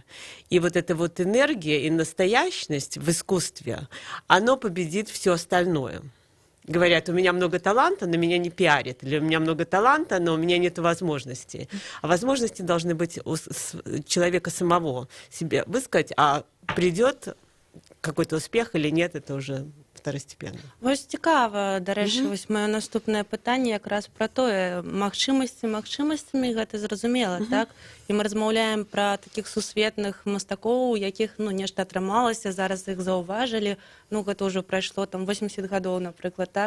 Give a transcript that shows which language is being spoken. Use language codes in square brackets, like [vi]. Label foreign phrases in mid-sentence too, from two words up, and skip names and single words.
[ru] И вот эта вот энергия и настоящность в искусстве, оно победит все остальное. Говорят, у меня много таланта, но меня не пиарят. Или у меня много таланта, но у меня нет возможностей. А возможности должны быть у человека самого себе высказать, а придет какой-то успех или нет, это уже второстепенно. [be] Вось цікава, дарэчы, вось маё наступнае пытанне якраз пра тое, магчымасцямі гэта зразумела, так? І мы размаўляем пра такіх сусветных мастакоў, у якіх, ну, нешта атрымалася, зараз іх заўважылі, ну, гэта ўжо прайшло там 80 гадоў, напрыклад, так?